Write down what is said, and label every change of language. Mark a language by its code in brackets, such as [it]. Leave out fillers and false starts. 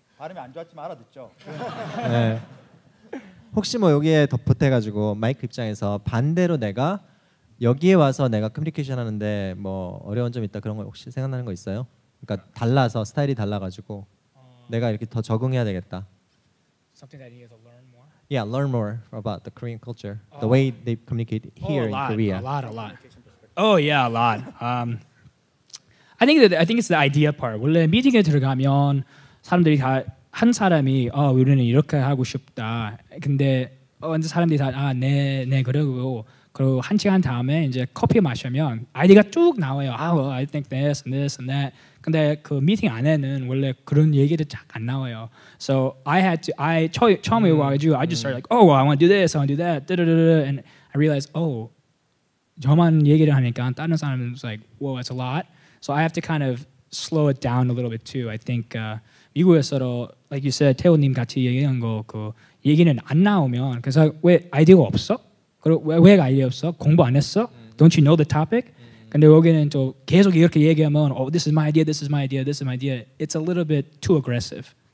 [ko] 발음이 안 좋았지만 알아듣죠. 네. 혹시 뭐 여기에 덧붙여가지고 마이크 입장에서 반대로 내가 여기에 와서 내가 커뮤니케이션 하는데 뭐 어려운 점 있다 그런 거 혹시 생각나는 거 있어요? 그러니까 달라서 스타일이 달라가지고 내가 이렇게 더 적응해야 되겠다. [en] Something that you have to learn more. Yeah, learn more about the Korean culture, the way they communicate here in Korea. A lot. Oh yeah, a lot. I think it's the idea part. [ko] 원래 미팅에 들어가면 사람들이 다 한 사람이 우리는 이렇게 하고 싶다. 근데 완전 사람들이 다 네 그러고 한 시간 다음에 이제 커피 마시면 아이디가 쭉 나와요. [en] Well, I think this and this and that. [ko] 근데 그 미팅 안에는 원래 그런 얘기들 잘 안 나와요. [en] So [ko] 처음에 와가지고 [en] I just started like, I want to do this, I want to do that, and I realized, [ko] 저만 얘기를 하니까 다른 사람은 [en] like, whoa, that's a lot. So I have to kind of slow it down a little bit too. I think [ko] 미국에서도 [en] like you said, [ko] 태호님 같이 얘기한 거 그 얘기는 안 나오면 그래서 왜 아이디어가 없어? 그리고 왜 아이디어 없어? 공부 안 했어? [en] Don't you know the topic? [ko] 근데 여기는 또 계속 이렇게 얘기하면 [en] this is my idea, this is my idea, this is my idea. It's a little bit too aggressive.